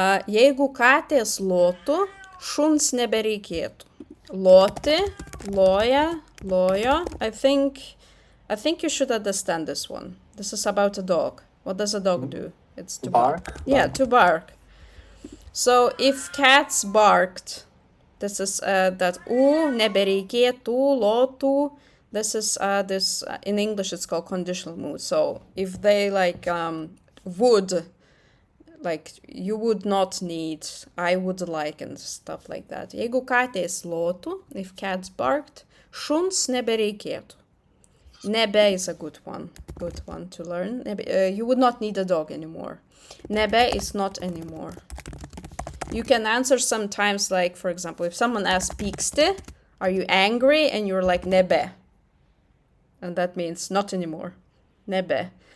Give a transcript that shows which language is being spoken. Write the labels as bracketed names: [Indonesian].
[Lithuanian] Jeigu katės lotų, šuns nebereikėtų. Loti, loja, lojo. [English] I think you should understand this one. This is about a dog. What does a dog do? It's to bark. Yeah, to bark. So if cats barked, this is that nebereikėtų, lotų. This is this in English it's called conditional mood. So if they would, like you would not need, I would like, and stuff like that. [Lithuanian] Jeigu katės lotų, if cats barked, šuns nebereikėtų. [English] Nebe is a good one to learn. You would not need a dog anymore. Nebe is not anymore. You can answer sometimes, like for example, if someone asks pyksti, are you angry? And you're like nebe. And that means not anymore. Nebe.